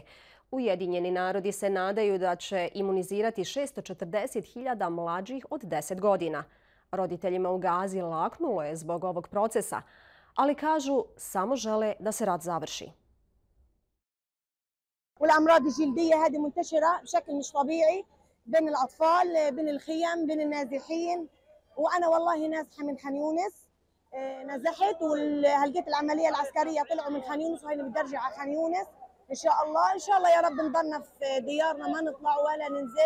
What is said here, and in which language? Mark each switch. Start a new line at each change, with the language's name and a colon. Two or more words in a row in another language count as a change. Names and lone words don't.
Bosnian: Ujedinjeni narodi se nadaju da će imunizirati 640.000 mlađih od 10 godina. Roditeljima u Gazi laknulo je zbog ovog procesa, ali kažu samo žele da se rat završi.
Arabic: والأمراض الجلدية هذه منتشرة بشكل مش طبيعي بين الأطفال بين الخيام بين النازحين وأنا والله نازحة من خان يونس نزحت وهلقيت العملية العسكرية طلعوا من خان يونس وهنا بدي أرجع على خان يونس إن شاء الله يا رب نضلنا في ديارنا ما نطلع ولا ننزل.